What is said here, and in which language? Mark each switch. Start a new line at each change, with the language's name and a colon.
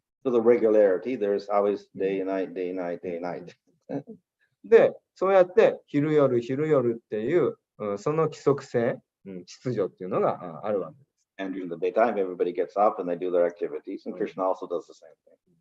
English: So the regularity, there's always day and night, day and night, day and night.
Japanese: で、そうやって昼夜っていう、その規則性、秩序っていうのがあるわけです。
English: And during the daytime, everybody gets up and they do their activities, and Krishna also does the same thing.